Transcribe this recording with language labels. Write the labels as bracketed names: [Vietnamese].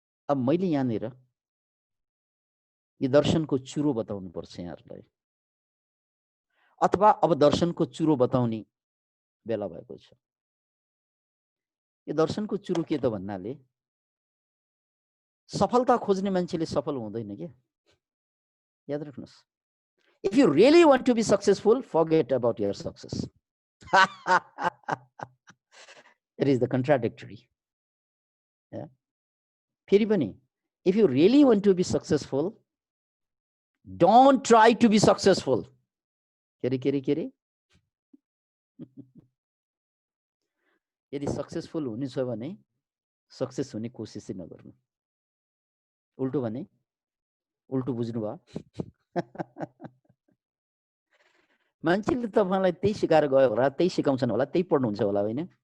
[Nepali] अब मैले यहाँनिर यो दर्शनको चुरो बताउनु पर्छ यहाँहरूलाई, अथवा अब दर्शनको चुरो बताउने बेला भएको छ। यो दर्शनको चुरो के त भन्नाले सफलता खोज्ने मान्छेले सफल हुँदैन के। याद राख्नुहोस्, [English] if you really want to be successful, forget about your success. It is the contradictory. Yeah. [Nepali] फेरि पनि, [English] if you really want to be successful, don't try to be successful. [Nepali] के रे? यदि सक्सेसफुल हुनु छ भने सक्सेस हुने कोसिसै नगर्नु। उल्टो भने उल्टो बुझ्नु भयो। मान्छेले तपाईलाई त्यही सिकाएर गयो होला, त्यही सिकाउँछन् होला, त्यही पढ्नुहुन्छ होला होइन?